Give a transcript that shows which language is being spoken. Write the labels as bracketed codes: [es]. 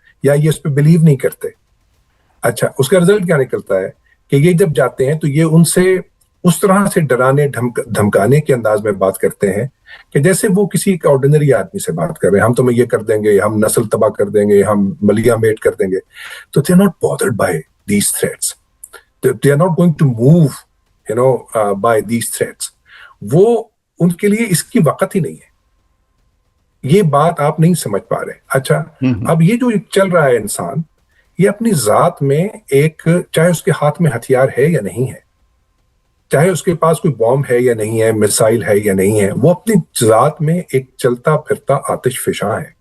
[ur] یا یہ اس پہ بلیو نہیں کرتے. اچھا اس کا رزلٹ کیا نکلتا ہے کہ یہ جب جاتے ہیں تو یہ ان سے اس طرح سے ڈرانے دھمکانے کے انداز میں بات کرتے ہیں کہ جیسے وہ کسی ایک آرڈینری آدمی سے بات کر رہے ہیں, ہم تمہیں یہ کر دیں گے, ہم نسل تباہ کر دیں گے, ہم ملیا میٹ کر دیں گے. تو [en] they are not bothered by these threats. They are not going to move, by these threats. [ur] وہ ان کے لیے اس کی وقت ہی نہیں ہے. یہ بات آپ نہیں سمجھ پا رہے. اچھا اب یہ جو چل رہا ہے انسان, یہ اپنی ذات میں ایک, چاہے اس کے ہاتھ میں ہتھیار ہے یا نہیں ہے, چاہے اس کے پاس کوئی بوم ہے یا نہیں ہے, میسائل ہے یا نہیں ہے, وہ اپنی ذات میں ایک چلتا پھرتا آتش فشاں ہے.